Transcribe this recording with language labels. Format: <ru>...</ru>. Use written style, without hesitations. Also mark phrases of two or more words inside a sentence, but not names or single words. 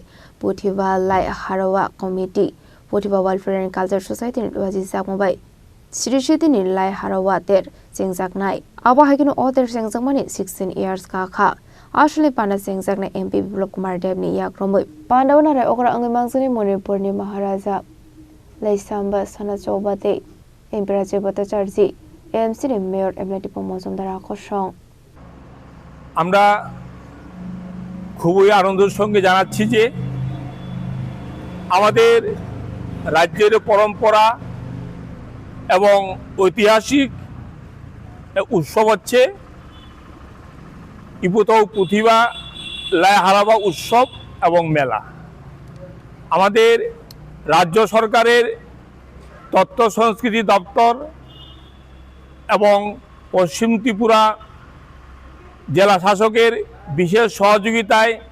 <trp>Puthibalai Harawa Committee Puthiba Welfare and Culture Society in Wazizak Mumbai Sirishiti ni Lai Harawa Ter Sengzak Nai Aba Hagino Other Sengzakmani 16 years Kaka Ashli Panda Sengzak na MP Biplop Kumar Deb ni Yakromoy Pandawana Re Okra Angimangsani Manipur ni Maharaja Laisamba Sanachobate Imperator Bhattacharjee AMC ni Mayor Emlati Pomozumdara Koshong</trp> <bn>আমরা খুবই আনন্দের সঙ্গে জানাচ্ছি যে আমাদের রাজ্যের পরম্পরা এবং ঐতিহাসিক উৎসব হচ্ছে ইপুতৌ পুথিবা লাই হারাবা উৎসব এবং মেলা আমাদের রাজ্য সরকারের তথ্য সংস্কৃতি দপ্তর এবং পশ্চিম ত্রিপুরা জেলা শাসকের বিশেষ সহযোগিতায়</bn>